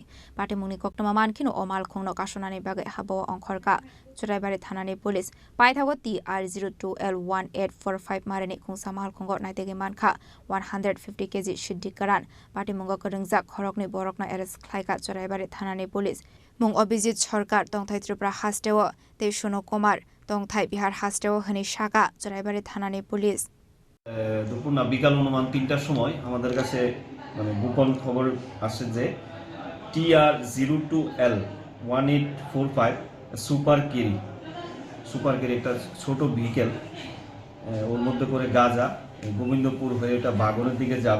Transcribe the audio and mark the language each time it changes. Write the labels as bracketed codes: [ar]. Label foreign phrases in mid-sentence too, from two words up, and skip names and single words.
[trp] पाटे मुंनि कक्टमा मानखिनो अमाल खुंनो कासनानि बागै हाबो अंखरका सरायबारि थानानि पुलिस पाइथागो TR02L1845 मारनि खुंसा मालखंग नाइतेगै मानखा 150 केजि सिद्धि करान पाटे मुंगो करंजा खरकनि बरकना एरेस्ट खालायगा सरायबारि थानानि पुलिस मुं अभिजित सरकार दंथाय त्रिपुरा हास्टेव तेसुनो कुमार दंथाय बिहार हास्टेव हनै साका सरायबारि थानानि पुलिस [bn] দুপুর না বিকাল অনুমান 3টার সময় আমাদের কাছে মানে গোপন খবর আসে যে TR02L1845 সুপার কেরি একটা ছোট ভেহিকেল ওর মধ্যে করে গাঁজা গোবিন্দপুর হয়ে এটা বাগনের দিকে যাবে।